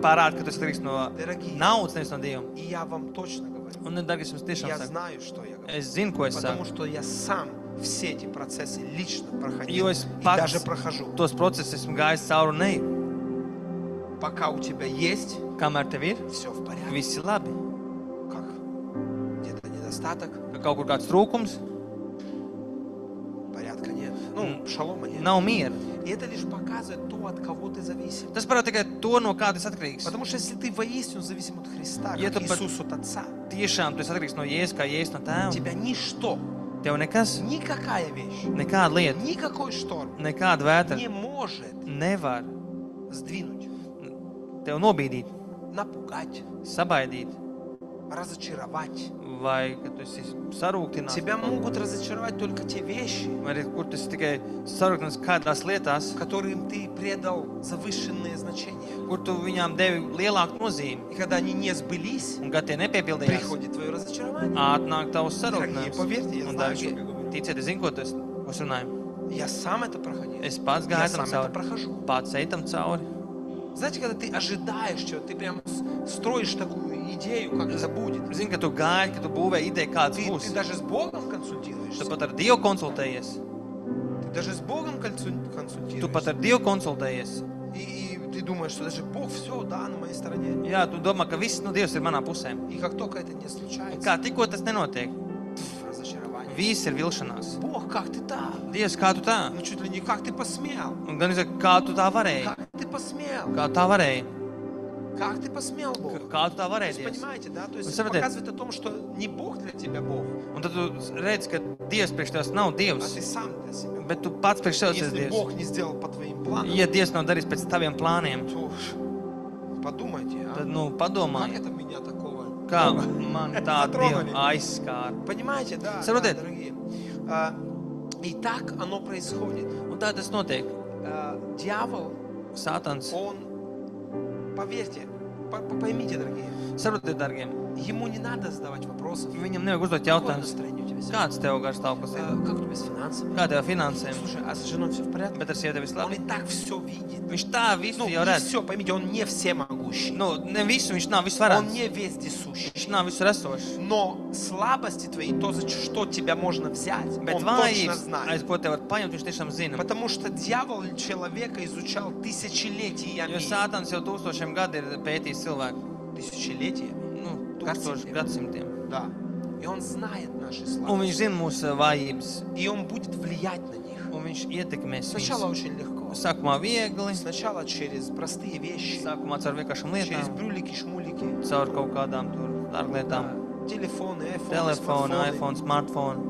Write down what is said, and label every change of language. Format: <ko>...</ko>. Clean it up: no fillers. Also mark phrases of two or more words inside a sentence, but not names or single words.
<lv>Parāda, ka tu esi atkarīgs no</lv> <ru>Дорогие,</ru> <lv>naudas, nevis no Dieva.</lv> <ru>и я вам точно говорю.</ru> <lv>Un, dargais, jums tiešām</lv> <ru>Я</ru> <lv>saka,</lv> <ru>знаю, что я говорю.</ru> <lv>es zinu, ko es</lv> <ru>Потому</ru> <lv>saku.</lv> <ru>что я сам все эти процессы лично проходил.</ru> <lv>Jo es</lv> <ru>И</ru> <lv>pats</lv> <ru>даже прохожу.</ru> <lv>tos procesus esmu gājis cauri un neju.</lv> <ru>Пока у тебя есть,</ru> <lv>Kamēr tev ir,</lv> <ru>все в порядке.</ru> <lv>viss ir labi.</lv> <ru>Как? Где-то недостаток,</ru> <lv>Kaut kur kāds trūkums,</lv> <ru>порядка нет. Ну, шалома нет.</ru> <lv>nav miera.</lv> <ru>И это лишь показывает то, от кого ты зависим.</ru> <lv>Tas parāda tikai to, no kā tas atkarīgs.</lv> <ru>Потому что если ты воистину зависим от Христа, Я как это Иисус от Отца,</ru> <lv>tiešām tu esi atkarīgs no Jēzus, kā Jēzus no tēva.</lv> <ru>тебя ничто,</ru> <lv>Tev nekas,</lv> <ru>никакая вещь,</ru> <lv>nekāda lieta,</lv> <ru>никакой шторм</ru> <lv>nekāda vētra</lv> <ru>не может</ru> <lv>nevar</lv> <ru>сдвинуть,</ru> <lv>tev nobīdīt,</lv> <ru>напугать,</ru> <lv>sabaidīt,</lv> <ru>разочаровать.</ru> <lv>vai ka tu esi sarūktināts.</lv> <ru>Тебя могут разочаровать только те вещи,</ru> <lv>Vai arī kur tu esi tikai sarūktināts kādās lietās,</lv> <ru>которым ты придал завышенное значение.</ru> <lv>kur tu viņām devi lielāku nozīmi.</lv> <ru>И когда они не сбылись,</ru> <lv>Un kad tie nepiepildījās,</lv> <ru>приходит твое разочарование.</ru> <lv>atnāk tavs</lv> <ru>Дорогие,</ru> <lv>sarūktinājums.</lv> <ru>поверьте, я</ru> <lv>Un,</lv> <ru>знаю, что</ru> <lv>dārgie,</lv> <ru>я говорю.</ru> <lv>ticiet, es zinu, ko es runāju.</lv> <ru>Я сам это проходил.</ru> <lv>Es pats</lv> <ru>Я</ru> <lv>gāju</lv> <ru>сам</ru> <lv>tam</lv> <ru>это</ru> <lv>cauri.</lv> <ru>прохожу.</ru> <lv>Pats eju tam cauri.</lv> <ru>Знаете, когда ты ожидаешь чего-то, ты прям строишь такую идею, как это будет.</ru> <lv>Zini, ka tu gāji, ka tu būvē ideju, kāds</lv> <ru>Ты</ru> <lv>būs.</lv> <ru>даже с Богом</ru> <lv>Tu</lv> <ru>консультируешься.</ru> <lv>pat ar Dievu konsultējies.</lv> <ru>Ты даже с Богом</ru> <lv>Tu pat</lv> <ru>консультируешься.</ru> <lv>ar Dievu konsultējies.</lv> <ru>И ты думаешь, что даже Бог все, да, на моей стороне.</ru> <lv>Jā, tu domā, ka viss, Dievs ir manā pusē.</lv> <ru>И как только это не случается,</ru> <lv>Kā tikko tas nenotiek,</lv> <ru>разочарование.</ru> <lv>viss ir vilšanās.</lv> <ru>Бог, как ты так?</ru> <lv>Dievs, kā tu tā?</lv> <ru>Ну чуть ли не как ты посмел.</ru> <lv>Un gan es saku, kā tu tā varēji?</lv> <ru>Как ты посмел?</ru> <lv>Kā tā varēji?</lv> <ru>Как ты посмел, Бог?</ru> <lv>Kā tu tā</lv> <ru>То</ru> <lv>varēji,</lv> <ru>есть,</ru> <lv>Dievs?</lv> <ru>понимаете, да? То есть Вы это</ru> <lv>saprotat?</lv> <ru>показывает о том, что не Бог для тебя Бог,</ru> <lv>Un tad tu redzi, ka Dievs priekš tevis nav</lv> <ru>а</ru> <lv>Dievs,</lv> <ru>ты сам для себя.</ru> <lv>bet tu pats priekš sevis esi</lv> <ru>Если</ru> <lv>Dievs.</lv> <ru>Бог не сделал по твоим планам,</ru> <lv>Ja Dievs nav darījis pēc taviem plāniem,</lv> <ru>то уж подумайте, а?</ru> <lv>tad,</lv> <ru>Как</ru> <lv>padomā,</lv> <ru>это меня такого?</ru> <lv>kā man tā</lv> <ru>Затронули.</ru> <lv>Dieva aizskāra.</lv> <ru>Понимаете, да,</ru> <lv>Saprotiet?</lv> <ru>дорогие. И так оно происходит.</ru> <lv>Un tā tas notiek.</lv> <ru>Дьявол,</ru> <lv>Sātans,</lv> <ru>он, поверьте, поймите, дорогие,</ru> <lv>saprotiet, dārgiem,</lv> <ru>ему не надо задавать вопросов.</ru> <lv>viņam nevajag uzdot</lv> <ru>Какое</ru> <lv>jautājumus.</lv> <ru>настроение у тебя сегодня?</ru> <lv>Kāds tev garš stāvoklis ir?</lv> <ru>Как у тебя с финансами?</ru> <lv>Kā tev finansēm?</lv> <ru>Слушай, а с женой все в порядке?</ru> <lv>Bet ar sievieti viss</lv> <ru>Он</ru> <lv>labi.</lv> <ru>и так все видит.</ru> <lv>Viņš tā visu</lv> <ru>Ну,</ru> <lv>jau</lv> <ru>не</ru> <lv>redz.</lv> <ru>все, поймите, он не всемогущий.</ru> <lv>Nu, ne visu, viņš nav</lv> <ru>Он</ru> <lv>visvarants.</lv> <ru>не вездесущий.</ru> <lv>Viņš nav visur esošs.</lv> <ru>Но слабости твои, то, за что тебя можно взять,</ru> <lv>Bet</lv> <ru>он точно</ru> <lv>vājības, aiz</lv> <ru>знает.</ru> <lv>ko tev var paņemt, viņš tiešām zina.</lv> <ru>Потому что дьявол человека изучал тысячелетиями.</ru> <lv>Jo Sātans jau tūkstošiem gadu ir pētījis cilvēku.</lv> <ru>Tысячелетия?</ru> <lv>Nu, tūkstoši gadsimtiem.</lv> <ru>Да. И он знает наши</ru> <lv>Un</lv> <ru>слабости.</ru> <lv>viņš zina mūsu vājības.</lv> <ru>И он будет влиять на них.</ru> <lv>Un viņš ietekmēs</lv> <ru>Сначала</ru> <lv>viņus.</lv> <ru>очень легко.</ru> <lv>Sākumā viegli,</lv> <ru>Сначала через простые вещи.</ru> <lv>sākumā caur vienkāršām</lv> <ru>Через</ru> <lv>lietām,</lv> <ru>брюлики, шмулики.</ru> <lv>caur kaut kādām tur dārglietām.</lv> <ru>Телефоны, айфоны,</ru> <lv>Telefonu,</lv> <ru>смартфоны.</ru> <lv>iPhone, smartphone.</lv>